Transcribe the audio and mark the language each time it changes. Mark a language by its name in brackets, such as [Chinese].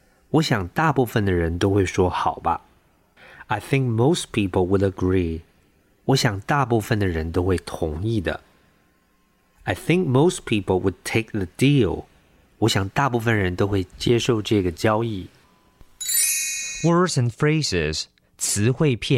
[Chinese] 我想大部分的人都会说好吧。 [English] I think most people would agree. [Chinese] 我想大部分的人都会同意的。 [English] I think most people would take the deal. [Chinese] 我想大部分人都会接受这个交易。 [English] Words and phrases [Chinese] 词汇片